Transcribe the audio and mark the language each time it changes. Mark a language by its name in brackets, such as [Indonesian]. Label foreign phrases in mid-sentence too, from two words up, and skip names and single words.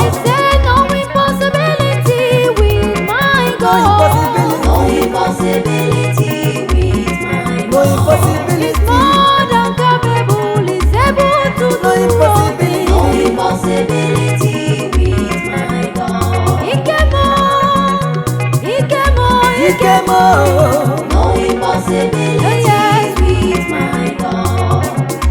[English] I say no impossibility with my No God. impossibility. No impossibility with my No God. impossibility. He's more than capable, he's able to No do all impossibility. things. No impossibility with my God. [Igbo] Ike m, ike m, ike m. [English] No impossibility Yes. with my God.